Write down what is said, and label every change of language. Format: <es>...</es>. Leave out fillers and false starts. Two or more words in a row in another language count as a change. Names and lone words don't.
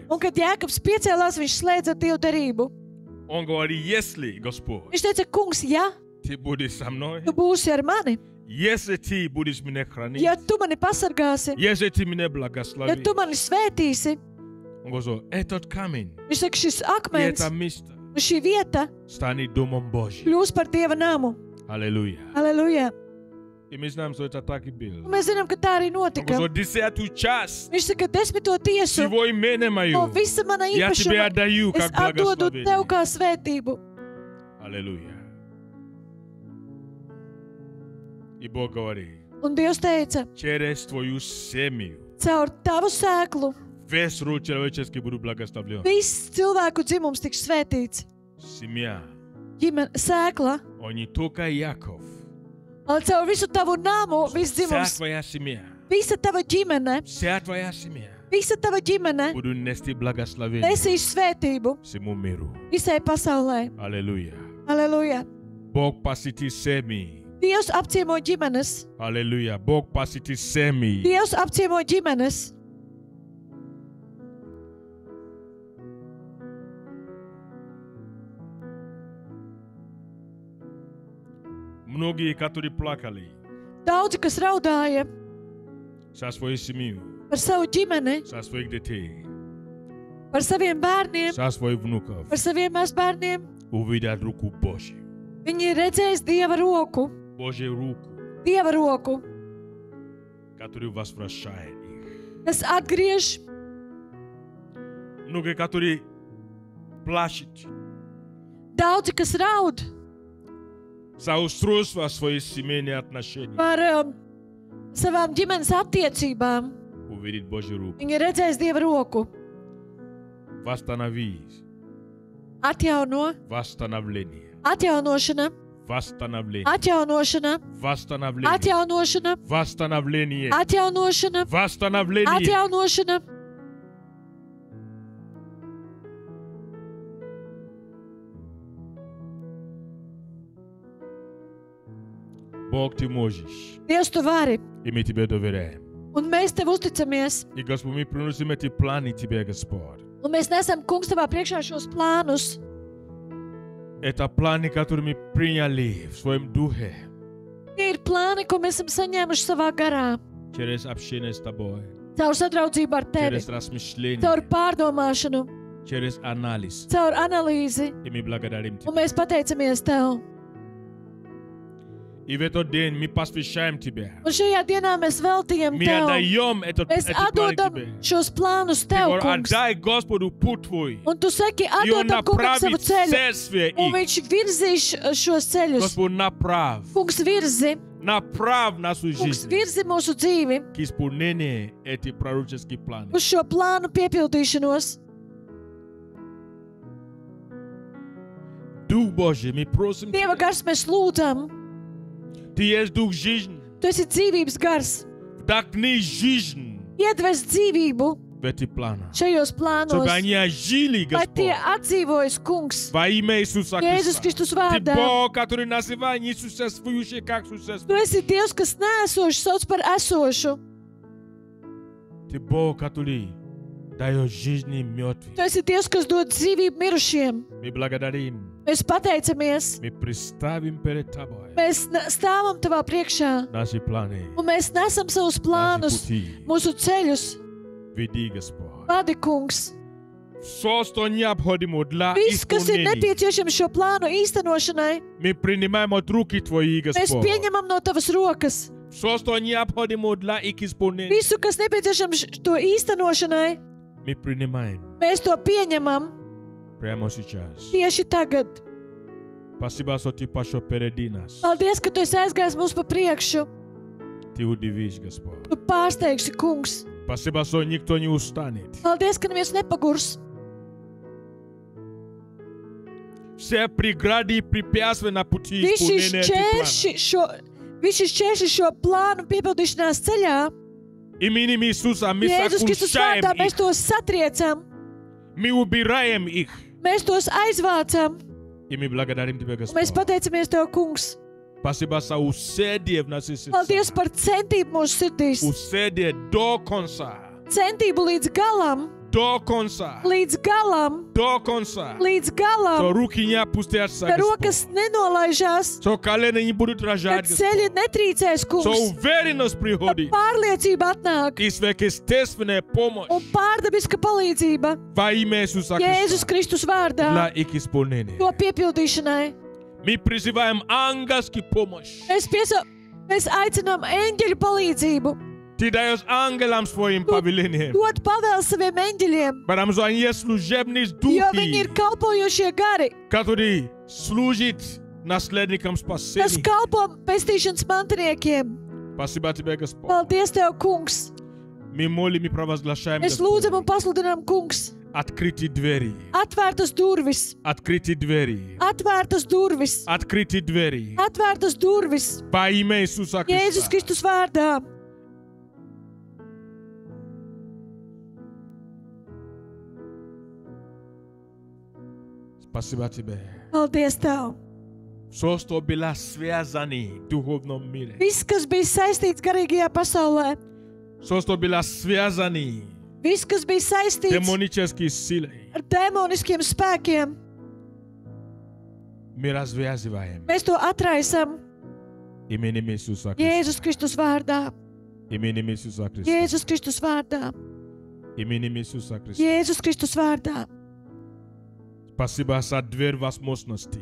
<lv>Un kad Jēkabs piecēlās, viņš slēdza Dievu derību.</lv> <ru>Он говорит, если, Господь,</ru> <lv>Viņš teica, kungs, ja</lv> <ru>ты будешь со мной,</ru> <lv>tu būsi ar mani,</lv> <ru>если ты будешь меня хранить,</ru> <lv>ja tu mani pasargāsi,</lv> <ru>если ты меня</ru> <lv>ja</lv> <ru>благословишь,</ru> <lv>tu mani svētīsi,</lv> <ru>он говорит, этот камень</ru> <lv>viņš saka, šis</lv> <ru>и</ru> <lv>akmens</lv> <ru>это место</ru> <lv>un šī vieta</lv> <ru>станет домом Божьим.</ru> <lv>kļūs par Dieva namu.</lv> <ru>Аллилуйя.</ru> <lv>Aleluja!</lv> <ru>И мы знаем, что это так и было.</ru> <lv>Un mēs zinām, ka tā arī</lv> <ru>Он</ru> <lv>notika.</lv> <ru>говорит, 10 час</ru> <lv>Viņš saka, 10. tiesu</lv> <ru>всего имени</ru> <lv>no</lv> <ru>мое</ru> <lv>visa mana</lv> <ru>я тебе</ru> <lv>īpašuma</lv> <ru>отдаю</ru> <lv>es</lv> <ru>как</ru> <lv>atdodu tev</lv> <ru>благословение.</ru> <lv>kā svētību.</lv> <ru>Аллилуйя. И Бог говорит,</ru> <lv>Un Dievs teica,</lv> <ru>через твою семью</ru> <lv>caur tavu sēklu</lv> <ru>весь род человеческий буду благословлен.</ru> <lv>viss cilvēku dzimums tiks svētīts.</lv> <ru>Семья,</ru> <lv>Ģimene, sēkla,</lv> <ru>он не только Яков.</ru> <lv>un caur visu tavu namu, viss</lv> <ru>Вся</ru> <lv>dzimums,</lv> <ru>твоя семья,</ru> <lv>visa tava ģimene,</lv> <ru>вся твоя семья</ru> <lv>visa tava ģimene</lv> <ru>будут нести благословение</ru> <lv>nesīs svētību</lv> <ru>всему миру.</ru> <lv>visai pasaulē.</lv> <ru>Аллилуйя.</ru> <lv>Aleluja!</lv> <ru>Бог посетит семьи.</ru> <lv>Dievs apciemo ģimenes.</lv> <ru>Аллилуйя. Бог посетит семьи.</ru> <lv>Dievs apciemo ģimenes.</lv> <ru>Многие, которые плакали</ru> <lv>Daudzi, kas raudāja</lv> <ru>за свою семью,</ru> <lv>par savu ģimeni,</lv> <ru>за своих детей,</ru> <lv>par saviem bērniem,</lv> <ru>за своих внуков,</ru> <lv>par saviem mazbērniem,</lv> <ru>увидят руку Божью.</ru> <lv>viņi ir redzējuši Dieva roku,</lv> <ru>Божью руку,</ru> <lv>Dieva roku,</lv> <ru>которая возвращает их.</ru> <lv>kas atgriež,</lv> <ru>Многие, которые плачут</ru> <lv>daudzi, kas raud</lv> <ru>за устройство своих семейных отношений,</ru> <lv>par savām ģimenes attiecībām.</lv> <ru>увидит Божью руку.</ru> <lv>Viņi ir redzējuši Dieva roku.</lv> <ru>Восстановись. Восстановление.</ru> <lv>Atjaunošana,</lv> <ru>Восстановление.</ru> <lv>atjaunošana,</lv> <ru>Восстановление.</ru> <lv>atjaunošana,</lv> <ru>Восстановление.</ru> <lv>atjaunošana,</lv> <ru>Восстановление.</ru> <lv>atjaunošana.</lv> <ru>Бог, ты можешь.</ru> <lv>Dievs, tu vari,</lv> <ru>И мы тебе доверяем.</ru> <lv>un mēs tev uzticamies.</lv> <ru>И, Господь, мы приносим эти планы тебе, Господь.</ru> <lv>Un mēs nesam, kungs, tavā priekšā šos plānus.</lv> <ru>Это планы, которые мы приняли в своем духе</ru> <lv>Tie ir plāni, ko mēs esam saņēmuši savā garā.</lv> <ru>через общение с тобой,</ru> <lv>Caur sadraudzību ar tevi,</lv> <ru>через размышление,</ru> <lv>caur pārdomāšanu,</lv> <ru>через анализ.</ru> <lv>caur analīzi.</lv> <ru>И мы благодарим</ru> <lv>Un</lv> <ru>тебя.</ru> <lv>mēs pateicamies tev.</lv> <ru>И в этот день мы посвящаем тебя.</ru> <lv>Un šajā dienā mēs veltījam</lv> <ru>Мы</ru> <lv>tev.</lv> <ru>отдаем</ru> <lv>Mēs</lv> <ru>эти планы</ru> <lv>atdodam</lv> <ru>тебе.</ru> <lv>šos plānus</lv> <ru>Ты</ru> <lv>tev,</lv> <ru>говоришь,</ru> <lv>kungs.</lv> <ru>отдай Господу путь твой.</ru> <lv>Un tu saki,</lv> <ru>И Он</ru> <lv>atdodam kungam savu</lv> <ru>направит</ru> <lv>ceļu.</lv> <ru>следствие</ru> <lv>Un</lv> <ru>их.</ru> <lv>viņš virzīs šos ceļus.</lv> <ru>Господь, направь.</ru> <lv>Kungs virzi,</lv> <ru>Направь нашу</ru> <lv>kungs</lv> <ru>жизнь</ru> <lv>virzi mūsu dzīvi</lv> <ru>к исполнению этих пророческих планов.</ru> <lv>uz šo plānu piepildīšanos.</lv> <ru>Дух Божий, мы просим</ru> <lv>Dieva</lv> <ru>Тебя,</ru> <lv>gars mēs lūdzam,</lv> <ru>Ty jest duch жизни.</ru> <lv>Tu esi dzīvības gars.</lv> <ru>Вдохни жизнь</ru> <lv>Iedves dzīvību</lv> <ru>в эти планы.</ru> <lv>šajos</lv> <ru>Чтобы</ru> <lv>plānos,</lv> <ru>они ожили,</ru> <lv>lai tie</lv> <ru>Господь.</ru> <lv>atdzīvojas, kungs.</lv> <ru>Во имя Иисуса</ru> <lv>Jēzus</lv> <ru>Христа.</ru> <lv>Kristus</lv> <ru>Ты</ru> <lv>vārdā.</lv> <ru>Бог, который называет несуществующее как</ru> <lv>Tu</lv> <ru>существующее.</ru> <lv>esi Dievs, kas neesošu sauc par esošu.</lv> <ru>Ты Бог, который дает жизни мертвым.</ru> <lv>Tu esi Dievs, kas dod dzīvību mirušiem.</lv> <ru>Мы благодарим.</ru> <lv>Mēs pateicamies.</lv> <ru>Мы представим перед Тобой</ru> <lv>Mēs stāvam Tavā priekšā.</lv> <ru>наши планы,</ru> <lv>Un mēs nesam savus</lv> <ru>наши</ru> <lv>plānus,</lv> <ru>пути.</ru> <lv>mūsu ceļus.</lv> <ru>Веди, Господь.</ru> <lv>Vadi, kungs.</lv> <ru>Все, что необходимо для</ru> <lv>Viss, kas ir</lv> <ru>исполнения,</ru> <lv>nepieciešams šo plānu īstenošanai,</lv> <ru>мы принимаем от руки Твои,</ru> <lv>mēs</lv> <ru>Господь.</ru> <lv>pieņemam no Tavas rokas.</lv> <ru>Все, что необходимо для их исполнения,</ru> <lv>Visu, kas nepieciešams to īstenošanai,</lv> <ru>мы принимаем</ru> <lv>mēs to pieņemam</lv> <ru>прямо сейчас.</ru> <lv>tieši tagad.</lv> <ru>Спасибо, что Ты пошел впереди нас.</ru> <lv>Paldies, ka Tu esi aizgājis mums pa priekšu.</lv> <ru>Ты удивишь, Господь.</ru> <lv>Tu pārsteigsi, kungs.</lv> <ru>Спасибо, что никто не устанет.</ru> <lv>Paldies, ka neviens nepagurs.</lv> <ru>Все преграды и препятствия на пути</ru> <lv>Visi</lv> <ru>исполнения</ru> <lv>šķērši šo plānu piepildīšanās ceļā,</lv> <ru>именем Иисуса мы</ru> <lv>Jēzus Kristus</lv> <ru>сокрушаем</ru> <lv>vārdā, mēs</lv> <ru>их.</ru> <lv>tos satriecam,</lv> <ru>Мы убираем их.</ru> <lv>mēs tos aizvācam,</lv> <ru>И мы благодарим Тебя,</ru> <lv>un mēs</lv> <ru>Господь.</ru> <lv>pateicamies Tev, kungs.</lv> <ru>Спасибо за усердие в нашей</ru> <lv>Paldies</lv> <ru>сердце.</ru> <lv>par centību mūsu sirdīs.</lv> <ru>Усердие до конца.</ru> <lv>Centību līdz galam,</lv> <ru>До конца.</ru> <lv>līdz galam,</lv> <ru>До конца.</ru> <lv>līdz</lv> <ru>Что</ru> <lv>galam,</lv> <ru>руки не опустятся,</ru> <lv>ka</lv> <ru>Господь.</ru> <lv>rokas nenolaižās,</lv> <ru>Что колени не будут</ru> <lv>ka</lv> <ru>рожать,</ru> <lv>ceļi</lv> <ru>Господь.</ru> <lv>netrīcēs,</lv> <ru>Что</ru> <lv>kungs,</lv> <ru>уверенность</ru> <lv>ka</lv> <ru>приходит.</ru> <lv>pārliecība atnāk</lv> <ru>И сверхъестественная помощь</ru> <lv>un pārdabiska palīdzība</lv> <ru>во имя Иисуса</ru> <lv>Jēzus</lv> <ru>Христа</ru> <lv>Kristus vārdā</lv> <ru>для их исполнения.</ru> <lv>to piepildīšanai.</lv> <ru>Мы призываем ангельскую помощь.</ru> <lv>Mēs aicinām eņģeļu palīdzību,</lv> <ru>Ты даешь ангелам своим повелением.</ru> <lv>dot pavēlu saviem eņģeļiem,</lv> <ru>Потому что они есть служебные</ru> <lv>jo viņi ir</lv> <ru>духи,</ru> <lv>kalpojošie gari,</lv> <ru>которые служат наследникам</ru> <lv>kas</lv> <ru>спасения.</ru> <lv>kalpo pestīšanas mantiniekiem.</lv> <ru>Спасибо Тебе, Господь.</ru> <lv>Paldies Tev, kungs!</lv> <ru>Мы молим и провозглашаем,</ru> <lv>Mēs</lv> <ru>Господь,</ru> <lv>lūdzam un pasludinām, kungs,</lv> <ru>открытые двери.</ru> <lv>atvērtas durvis,</lv> <ru>Открытые двери.</ru> <lv>atvērtas durvis,</lv> <ru>Открытые двери.</ru> <lv>atvērtas durvis,</lv> <ru>Во имя Иисуса</ru> <lv>Jēzus</lv> <ru>Христа.</ru> <lv>Kristus vārdā.</lv> <ru>Спасибо Тебе.</ru> <lv>Paldies Tev!</lv> <ru>Все, что было связано в духовном мире.</ru> <lv>Viss, kas bija saistīts garīgajā pasaulē,</lv> <ru>Все, что было связано</ru> <lv>viss, kas bija saistīts</lv> <ru>демонической силой.</ru> <lv>ar demoniskiem spēkiem,</lv> <ru>Мы развязываем</ru> <lv>mēs to atraisam</lv> <ru>именем Иисуса Христа.</ru> <lv>Jēzus Kristus vārdā.</lv> <ru>Именем Иисуса Христа.</ru> <lv>Jēzus Kristus vārdā.</lv> <ru>Именем Иисуса Христа.</ru> <lv>Jēzus Kristus vārdā.</lv> <ru>Спасибо за дверь возможностей.</ru>